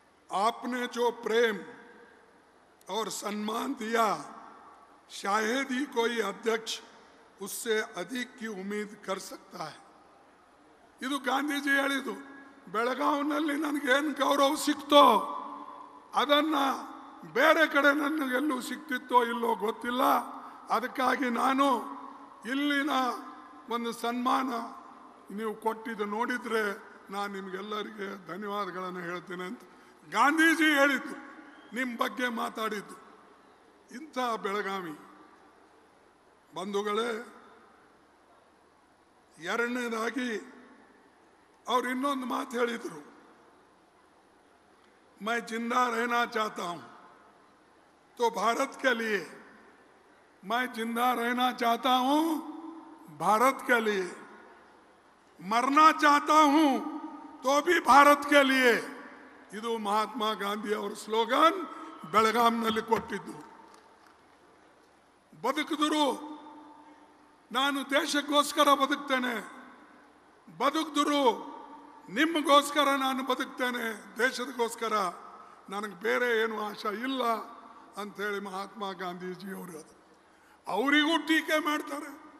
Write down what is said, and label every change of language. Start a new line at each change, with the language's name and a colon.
Hindi: आपने जो प्रेम और सम्मान दिया, शायद ही कोई अध्यक्ष उससे अधिक की उम्मीद कर सकता है.
Kannada: ಇದು ಗಾಂಧೀಜಿ ಹೇಳಿದ್ದು. ಬೆಳಗಾವಿನಲ್ಲಿ ನನಗೇನು ಗೌರವ ಸಿಕ್ತೋ ಅದನ್ನು ಬೇರೆ ಕಡೆ ನನಗೆಲ್ಲೂ ಸಿಕ್ತಿತ್ತೋ ಇಲ್ಲೋ ಗೊತ್ತಿಲ್ಲ. ಅದಕ್ಕಾಗಿ ನಾನು ಇಲ್ಲಿನ ಒಂದು ಸನ್ಮಾನ ನೀವು ಕೊಟ್ಟಿದ್ದು ನೋಡಿದರೆ ನಾನು ನಿಮಗೆಲ್ಲರಿಗೆ ಧನ್ಯವಾದಗಳನ್ನು ಹೇಳ್ತೇನೆ ಅಂತ ಗಾಂಧೀಜಿ ಹೇಳಿದ್ದು, ನಿಮ್ಮ ಬಗ್ಗೆ ಮಾತಾಡಿದ್ದು. ಇಂಥ ಬೆಳಗಾವಿ ಬಂಧುಗಳೇ, ಎರಡನೇದಾಗಿ ಅವ್ರು ಇನ್ನೊಂದು ಮಾತು ಹೇಳಿದರು.
Hindi: मैं जिंदा रहना चाहता हूं तो भारत के लिए, मैं जिंदा रहना चाहता हूं भारत के लिए, मरना चाहता हूं तो भी भारत के लिए.
Kannada: ಇದು ಮಹಾತ್ಮ ಗಾಂಧಿ ಅವರ ಸ್ಲೋಗನ್ ಬೆಳಗಾಂನಲ್ಲಿ ಕೊಟ್ಟಿದ್ದು. ಬದುಕಿದ್ರು ನಾನು ದೇಶಕ್ಕೋಸ್ಕರ ಬದುಕ್ತೇನೆ, ಬದುಕಿದ್ರು ನಿಮಗೋಸ್ಕರ ನಾನು ಬದುಕ್ತೇನೆ, ದೇಶದಗೋಸ್ಕರ, ನನಗೆ ಬೇರೆ ಏನು ಆಶಾ ಇಲ್ಲ ಅಂಥೇಳಿ ಮಹಾತ್ಮ ಗಾಂಧೀಜಿಯವರು ಅದು ಅವರಿಗೂ ಟೀಕೆ ಮಾಡ್ತಾರೆ.